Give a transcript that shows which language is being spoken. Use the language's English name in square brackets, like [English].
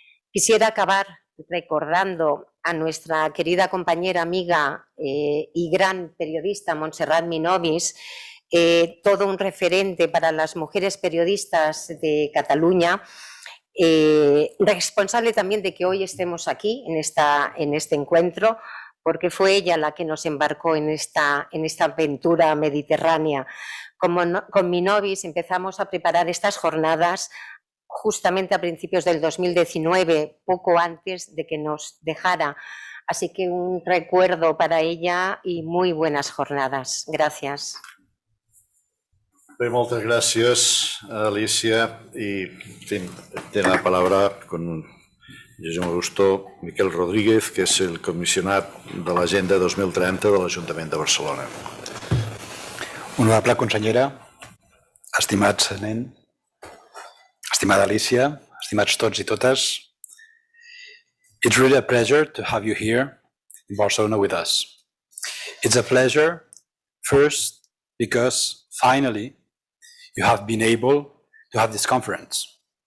[Spanish] Quisiera acabar recordando a nuestra querida compañera, amiga y gran periodista Montserrat Minovis, todo un referente para las mujeres periodistas de Cataluña, responsable también de que hoy estemos aquí en este encuentro, porque fue ella la que nos embarcó en esta aventura mediterránea. Con Minovis empezamos a preparar estas jornadas justamente a principios del 2019, poco antes de que nos dejara. Así que un recuerdo para ella y muy buenas jornadas. Gracias. [Catalan] Bé, moltes gràcies, Alicia. I té la [Spanish] palabra con muchísimo gusto [Catalan] Miquel Rodríguez, que és el comissionat de l'Agenda 2030 de l'Ajuntament de Barcelona. Honorable consellera, estimats nens, estimada Alicia, estimats tots i totes, [English] it's really a pleasure to have you here in Barcelona with us. It's a pleasure, first, because finally you have been able to have this conference.